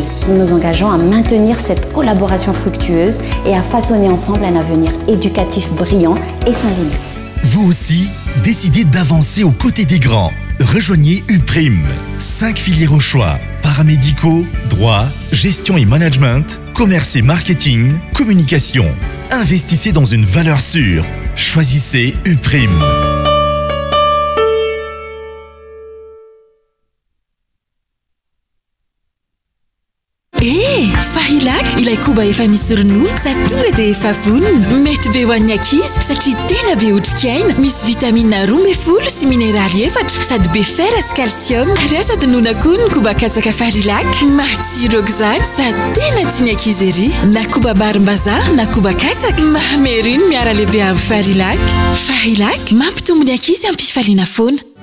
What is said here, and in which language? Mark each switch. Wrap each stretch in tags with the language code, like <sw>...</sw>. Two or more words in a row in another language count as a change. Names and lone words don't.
<fr>Nous nous engageons à maintenir cette collaboration fructueuse et à façonner ensemble un avenir éducatif brillant et sans limite. Vous aussi, décidez d'avancer aux côtés des grands. Rejoignez UPRIM. 5 filières au choix. Paramédicaux, droit, gestion et management, commerce et marketing, communication. Investissez dans une valeur sûre. Choisissez UPRIM.</fr> <mg>Fahilac ilay koba efa misy ronono sady tonga dia efa vonona mety be ho an'ny ankizy satria tena be otrikaina misy vitamine roa me folo sy mineraly 4 sady be fer sy calcium ary asa donona koa ny koba katsaka Fahilac matsiro aoka izany sady tena tiany ankizy ery na koba barim-bazaha na koba katsaka mahameriny miara lehibe amin'ny Fahilac mampitombo ny ankizy amin'ny mpifaliana foana.</mg>